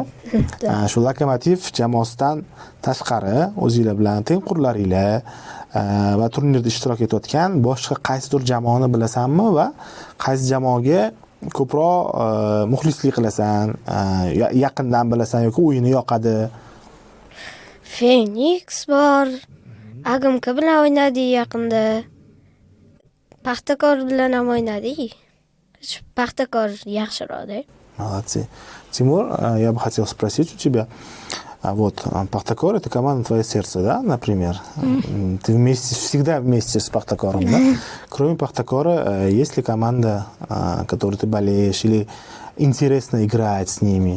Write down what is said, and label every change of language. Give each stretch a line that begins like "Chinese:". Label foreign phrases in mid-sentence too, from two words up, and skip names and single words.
Uzbek: Shu Lokomotiv jamoasidan tashqari o'zingizlar bilan tengqurlaringlar va turnirda ishtirok etayotgan boshqa qaysidir jamoani bilasanmi va qaysi jamoaga ko'proq muxlislik qilasan, yaqindan bilasan yoki o'yini yoqadi? Phoenix bor. Agimka bilan o'ynadik yaqinda. Paxtakor bilan ham o'ynadik. Paxtakor yaxshiroq-da.
Russian: Молодцы. Тимур, я бы хотел спросить у тебя, Вот, Paxtakor это команда твое сердце, да, например? Ты вместе, всегда вместе с Paxtakorом, да? Кроме Paxtakora, есть ли команда, которой ты болеешь, или интересно играть с ними?